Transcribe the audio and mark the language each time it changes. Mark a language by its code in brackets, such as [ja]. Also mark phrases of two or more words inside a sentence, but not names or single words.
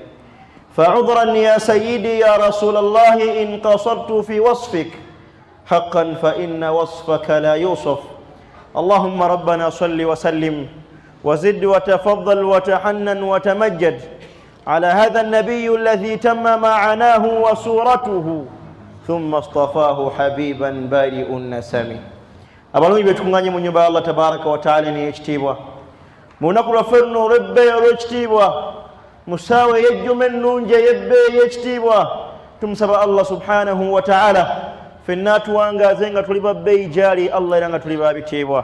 [ar] فعذرا يا سيدي يا رسول الله إن قصرت في وصفك، حقا فإن وصفك لا يوصف. اللهم ربنا صل وسلم وزد وتفضل وتحنن وتمجد على هذا النبي الذي تم معناه وصورته ثم اصطفاه حبيبا بارئ النسم. [lg] abalungi betunganye mu nyumba ya [ar] الله تبارك وتعالى [lg] ni ekitiibwa mu lunaku lwaffe luno olw'ebbeeyi olw'ekitiibwa mu ssaawa ey'ejjuma ennungi ey'ebbeeyi ekitiibwa tumusaba [ar] الله سبحانه وتعالى [lg] ffenna atuwangaaze nga tuli ba bbeeyi gyali Allah era nga tuli ba bitiibwa.